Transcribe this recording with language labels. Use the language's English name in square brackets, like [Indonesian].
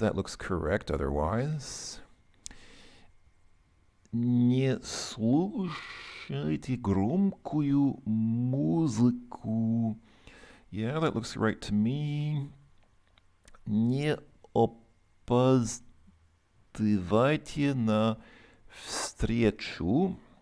[English] That looks correct otherwise. [Russian] Не слушайте громкую музыку. [English] Yeah, that looks right to me. [Russian] Не опаздывайте на встречу.